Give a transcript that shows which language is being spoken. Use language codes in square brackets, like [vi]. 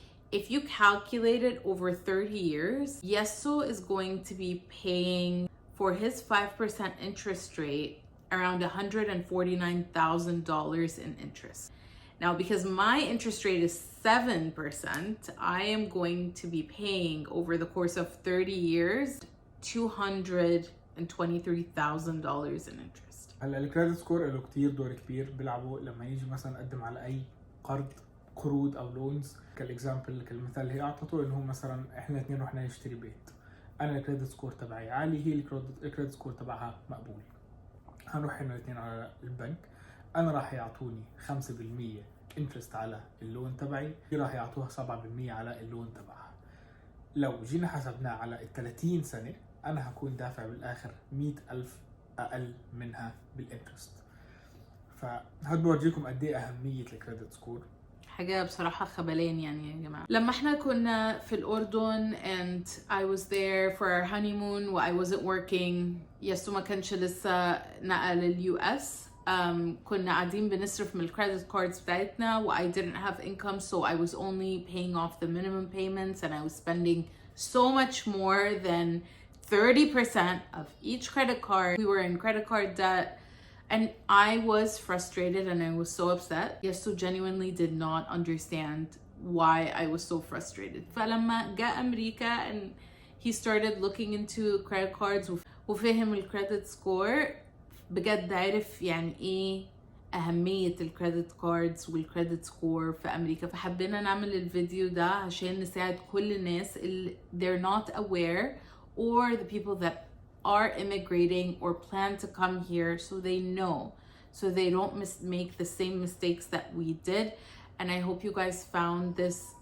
[en] If you calculate it over 30 years, Yeso is going to be paying for his 5% interest rate around $149,000 in interest. Now, because my interest rate is 7%, I am going to be paying over the course of 30 years $223,000 in interest. [ar] هلا الكريدت سكور له كتير دور كبير بيلعبوا لما يجي مثلا نقدم على اي قروض او لونز. كالاكزامبل كالمثال اللي هي اعطته انه مثلا احنا اثنين رحنا نشتري بيت، انا الكريدت سكور تبعي عالي، هي الكريدت سكور تبعها مقبول. هنروح احنا الاثنين على البنك، انا راح يعطوني 5% انترست على اللون تبعي، هي راح يعطوها 7% على اللون تبعها. لو جينا حسبناه على ال 30 سنه، انا هكون دافع بالاخر 100,000 اقل منها بالانترست. فهذا بورجيكم قد ايه اهميه الكريدت سكور. حاجة بصراحة خبلان يعني يا جماعة. لما احنا كنا في الأردن [en] and I was there for our honeymoon و I wasn't working، [ar] يسو ما كانش لسه نقل للUS، كنا قاعدين بنصرف من الكريدت كاردز بتاعتنا [en] و I didn't have income so I was only paying off the minimum payments and I was spending so much more than 30% of each credit card. We were in credit card debt and I was frustrated and I was so upset. Yeso genuinely did not understand why I was so frustrated. [ar] فلما جاء أمريكا [en] and he started looking into credit cards [ar] وفهم الكريدت سكور، بجد عرف يعني ايه أهمية الكريدت كاردز والكريدت سكور في أمريكا. فحبينا نعمل الفيديو ده عشان نساعد كل الناس اللي [en] they're not aware, or the people that are immigrating or plan to come here, so they know, so they don't make the same mistakes that we did. And I hope you guys found this.